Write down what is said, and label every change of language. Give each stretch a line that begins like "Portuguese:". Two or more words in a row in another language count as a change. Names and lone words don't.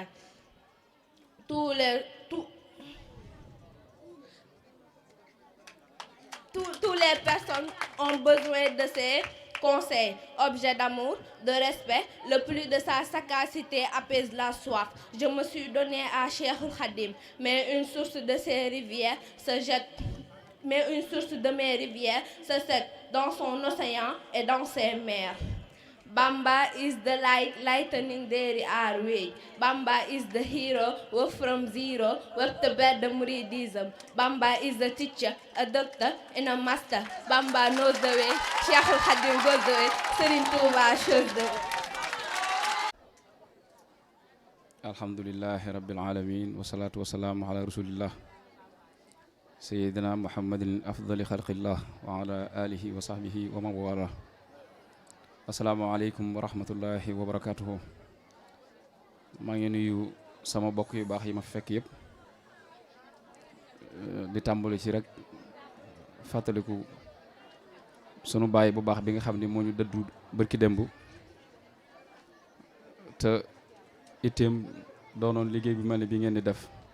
French: Toutes les personnes ont besoin de ces conseils, objet d'amour, de respect. Le plus de sa sagacité apaise la soif. Je me suis donné à Cheikhoul Khadim, mais une source de mes rivières se jette dans son océan et dans ses mers.
English: Bamba is the light, lightening their way. Bamba is the hero, work from zero, work to bear the Muridism. Bamba is the teacher, a doctor, and a master. Bamba knows the way, Cheikhul Khadim goes the way, Serigne Touba shows the way.
Arabic: الحمد لله رب العالمين والصلاة والسلام على رسول الله سيدنا محمد أفضل خلق الله وعلى آله وصحبه ومن والاه. السلام عليكم ورحمة الله وبركاته.
Wolof: Maa ngi nuyu sama bokk yu baax yi ma fekk yëpp di tàmbali ci rek fàttaliku sunu baay bu baax bi nga xam ni moo ñu dëddu bërki démb te itteem doonoon liggéey bi mel ni bi ngeen di def.